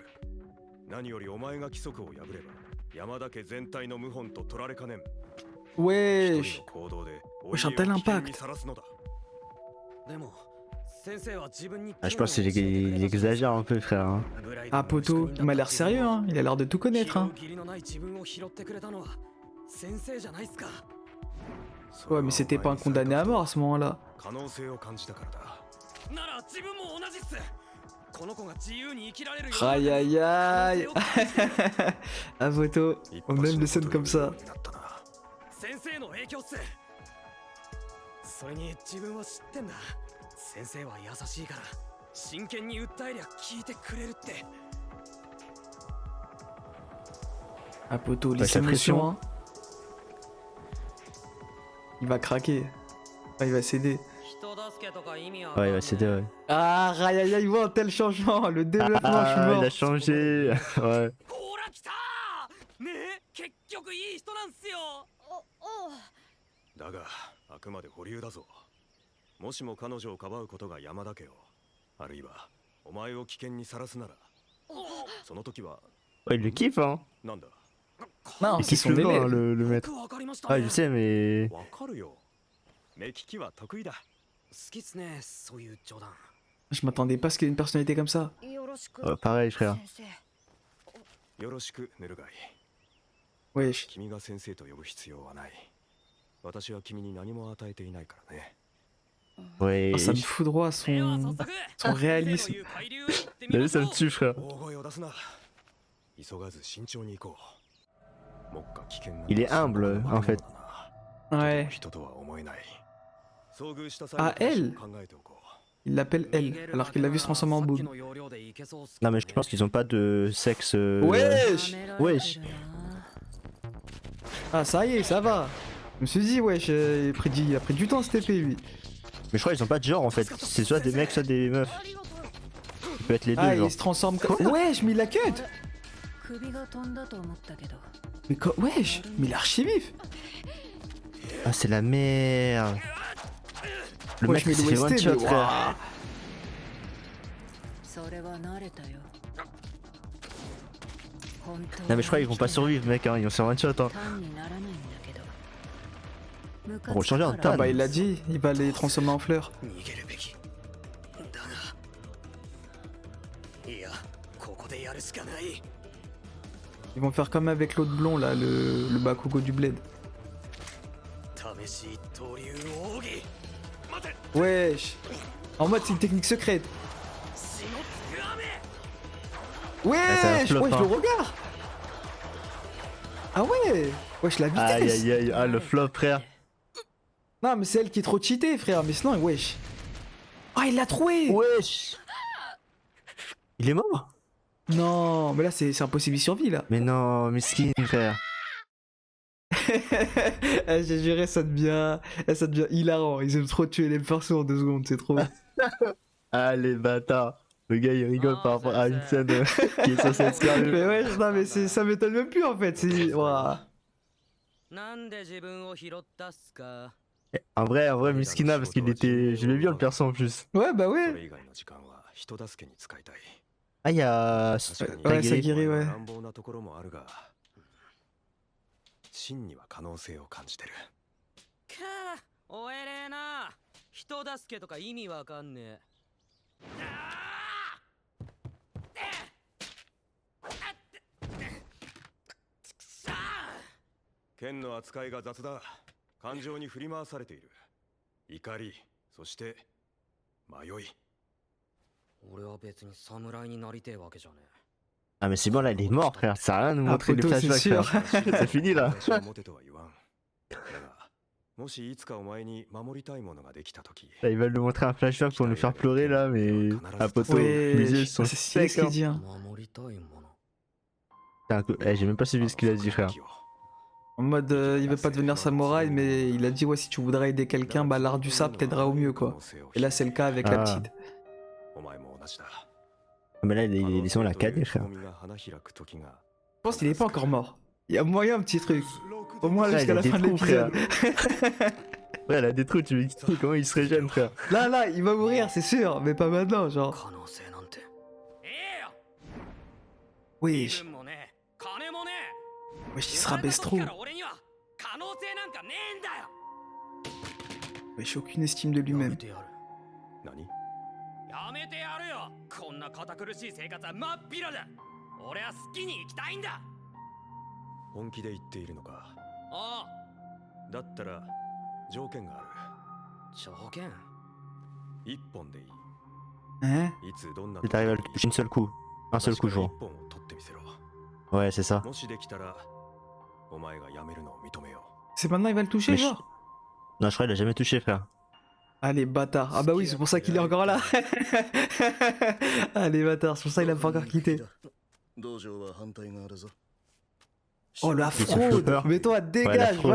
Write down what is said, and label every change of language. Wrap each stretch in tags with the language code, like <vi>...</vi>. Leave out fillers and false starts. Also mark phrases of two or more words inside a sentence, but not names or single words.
<ja>何よりお前が規則を破れば山田家全体の謀反と取られかねん。</ja> <fr>Wesh.</fr> <ja>一人の行動で</ja> <fr>Wesh, un tel</fr> <ja>お家を危険</ja> <fr>impact.</fr> <ja>にさらすのだ。でも先生は自分に</ja> <fr>Ah, je pense qu'il exagère un peu, frère. Hein. Ah, poto, il m'a l'air sérieux, hein. Il a l'air de tout connaître, hein.</fr> <ja>義理のない自分を拾ってくれたのは先生じゃないっすか。</ja> <fr>Ouais, mais c'était pas un condamné à mort à ce moment-là.</fr> <ja>可能性を感じたからだ。なら自分も同じっす。この子が自由に生きられるよ</ja> <fr>Aïe aïe aïe. Ah, poto,</fr> <ja>一</ja> <fr>on</fr> <ja>発</ja> <fr>aime</fr> <ja>の</ja> <fr>les scènes</fr> <ja>こと</ja> <fr>comme</fr> <ja>に</ja> <fr>ça.</fr> <ja>なったな。先生の影響っす。それに自分は知ってんだ。先生は優しいから真剣に訴えりゃ聞いてくれるって。</ja> <fr>Ah, poto, Bah, laisse la l'émotion, pression. hein. Il va craquer. Ah, il va céder.</fr> <ja>人助けとか意味は</ja> <fr>Ouais, il va céder, ouais. Ah, aïe aïe aïe, wow, un tel changement. Le développement, je suis Ah, mort. il a changé. Ouais.</fr> <ja>ほら来たー。ねえ結局いい人なんすよ。おおう。だがあくまで保留だぞ。もしも彼女をかばうことが山田家を、あるいはお前を危険にさらすなら、その時は</ja> <fr>Ouais, il le kiffe, hein.</fr> <ja>なんだ。</ja> <fr>Non, Il c'est kiffe son le vin, hein, élève. le</fr> <ja>よ</ja> <fr>maître.</fr> <ja>くわかりましたね。</ja> <fr>Ah, je sais, mais.</fr> <ja>わかるよ。目利きは得意だ。好きっすねそういう冗談。</ja> <fr>Je m'attendais pas à ce qu'il ait une personnalité comme ça.</fr> <ja>よろしく。</ja> <fr>Pareil, frère.</fr> <ja>先生。よろしくヌルガイ。</ja> <fr>Wesh.</fr> <ja>君が先生と呼ぶ必要はない。私は君に何も与えていないからね。</ja> <fr>Ouais. Oh, ça me foudroie</fr> <ja>では</ja> <fr>son...</fr> <ja>早速</ja> <fr>son réalisme.</fr> <ja>先生の言う海流へ行ってみ</ja> <fr>T'as</fr> <ja>ま</ja> <fr>vu,</fr> <ja>しょ</ja> <fr>ça</fr> <ja>う</ja> <fr>me tue, frère.</fr> <ja>大声を出すな。急がず慎重に行こう。目下危険な。</ja> <fr>Il est humble, en fait. Ouais.</fr> <ja>人とは思えない。遭遇した</ja> <fr>Ah,</fr> <ja>際</ja> <fr>elle.</fr> <ja>の考えておこう。</ja> <fr>Il l'appelle elle, alors qu'il l'a vu se transformer en boum. Non, mais je pense qu'ils ont pas de sexe. Wesh. Wesh. Ah, ça y est, ça va. Je me suis dit, wesh, il a pris du temps cet épée, lui. Mais je crois qu'ils ont pas de genre en fait. C'est soit des mecs, soit des meufs. Ça peut être les deux, Ah, genre. il se transforme comme... Wesh, mais il a cut. 首が飛んだと思ったけど Mais wesh, mais il est archi vif. Ah, c'est la merde. Le Wesh, mec, mais il s'est fait one l'OST, shot, mais frère. waouh.</fr> <ja>それは慣れたよ</ja> <fr>Non, mais je crois qu'ils vont pas survivre, mec, hein. Ils vont se faire</fr> <en>one shot,</en> <fr>hein.</fr> <ja>単にならないんだけどムカ</ja> <fr>On va</fr> <ja>つ</ja> <fr>changer</fr> <ja>く</ja> <fr>en</fr> <ja>から</ja> <fr>tas. Ah bah il l'a dit, il va les transformer en fleurs.</fr> <ja>逃げるべきだがいやここでやるしかない。</ja> <fr>Ils vont faire comme avec l'autre blond là, le Bakugo du bled.</fr> <ja>試し一刀流奥義待て</ja> <fr>Wesh. En mode c'est une technique secrète.</fr> <ja>血のつく雨</ja> <fr>c'est un Wesh, flop, wesh, hein. le regard. Ah ouais. Wesh, la vitesse. Aïe aïe aïe, ah le flop, frère. Non mais c'est elle qui est trop cheatée, frère, mais sinon, wesh. Ah, il l'a troué. Wesh. Il est mort. Non, mais là c'est impossible, il survit là. Mais non, miskin, frère. Eh, j'ai juré, ça devient hilarant. Ils aiment trop tuer les persos en 2 secondes, c'est trop. Ah les bâtards. Le gars il rigole par rapport à une scène qui est censée être sérieuse. Mais ouais, non, mais ça m'étonne même plus en fait. C'est. Ouah.</fr> <ja>なんで自分を拾ったっすか</ja> <fr>En vrai, Miskina, parce qu'il était. Je l'ai vu le perso en plus. Ouais, bah</fr> <ja>そ</ja> <fr>ouais.</fr> <ja>れ以外の時間は人助けに使いたい。</ja> <fr>Ah, il y a.</fr> <ja>確かに</ja> <fr>Ouais, Sagiri. Sagiri,</fr> <ja>お前</ja> <fr>ouais.</fr> <ja>は乱暴なところもあるが、真には可能性を感じてる。かあおえれえな人助けとか意味わかんねえ剣の扱いが雑だ。感情に振り回されている。怒り、そして迷い。俺は別に侍になりてえわけじゃね</ja> <fr>Ah, mais c'est bon, là, il est mort, frère. Ça sert à rien de nous Ah, montrer les poteau, c'est flashbacks, sûr. frère. C'est fini là.</fr> <ja>私を持てとは言わん。だが、もしいつかお前に守りたいものができたとき、</ja> <fr>Là, ils veulent nous montrer un flashback pour nous faire pleurer là, mais. Ah, poteau, Ouais, les yeux sont c'est stylé secs. ce qu'il Hein. dit. Hein.</fr> <ja>守りたいもの</ja> <fr>Putain, eh, j'ai même pas suivi ce qu'il a dit, frère. En mode, il veut pas devenir samouraï, mais il a dit, ouais, si tu voudrais aider quelqu'un, bah l'art du sabre t'aidera au mieux, quoi. Et là, c'est le cas avec la Ah. petite.</fr> <ja>お前も同じだ。</ja> <fr>Ah, mais là, ils sont la cadet, frère. Je pense qu'il est pas encore mort. Il y a moyen un petit truc. Au moins Là, jusqu'à il a la fin de des trous, frère. l'épisode. Ouais, elle a des trous, tu m'expliques comment il se régène, frère. Là, il va mourir, c'est sûr, mais pas maintenant, genre.</fr> <ja>可能性なんてええよ</ja> <fr>Wesh,</fr> <ja>分もねえ金もねえ</ja> <fr>wesh, il se rabaisse trop.</fr> <ja>生まれた時から俺には可能性なんかねえんだよ</ja> <fr>Wesh, aucune estime de</fr> <ja>やめ</ja> <fr>lui-même.</fr> <ja>てやる何？やめてやるよこんな堅苦しい生活は真っ平だ俺は好きに生きたいんだ本気で言っているのか。あだったら条件がああ条件る。一本でいい。</ja> <fr>Hein?</fr> <ja>いつどんな</ja> <fr>Si t'arrives à le toucher une seule coup. Un seul coup,</fr> <ja>一</ja> <fr>genre.</fr> <ja>本を取ってみせろ。</ja> <fr>Ouais, c'est ça.</fr> <ja>もしできたらお前が辞めるのを認めよ</ja> <fr>C'est maintenant il va le toucher, Mais genre? Non, je crois qu'il a jamais touché, frère. Ah les bâtards. Ah bah oui, c'est pour ça qu'il est encore là. Ah les bâtards, c'est pour ça qu'il a pas encore quitté. Oh la fraude! peur. Mais toi, la dégage, fraude,</fr>